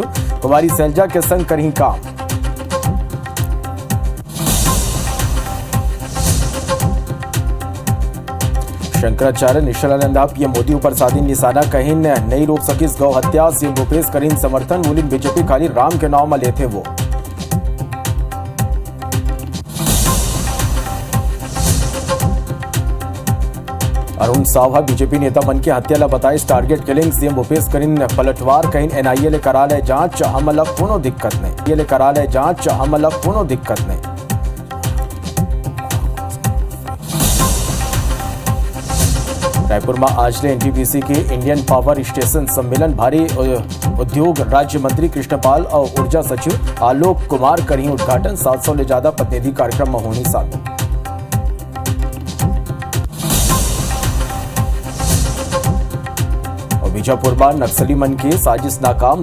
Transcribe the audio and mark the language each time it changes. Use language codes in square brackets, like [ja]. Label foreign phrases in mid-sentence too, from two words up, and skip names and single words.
[hne] कुमारी सैलजा के संग करी काम। शंकराचार्य निश्चलानंदा पीएम मोदी ऊपर साधी निशाना कहीं नहीं रोक सकी गौ हत्या। सीएम भूपेश करीन समर्थन बोली बीजेपी खाली राम के नाव में लेते वो। अरुण सावहा बीजेपी नेता बन के हत्या ला बताई टारगेट किलिंग। सीएम भूपेश करीन पलटवार कहीं एनआईए ले करा ले जांच हमला कोनो दिक्कत नहीं। ये ले करा ले जांच हमला कोनो दिक्कत नहीं। रायपुर में आज ले एनटीपीसी के इंडियन पावर स्टेशन सम्मेलन। भारी उद्योग राज्य मंत्री कृष्णपाल और ऊर्जा सचिव आलोक कुमार करी उद्घाटन। 700 ले ज्यादा प्रतिनिधि कार्यक्रम में होनी शामिल। बीजापुर में नक्सली मन के साजिश नाकाम।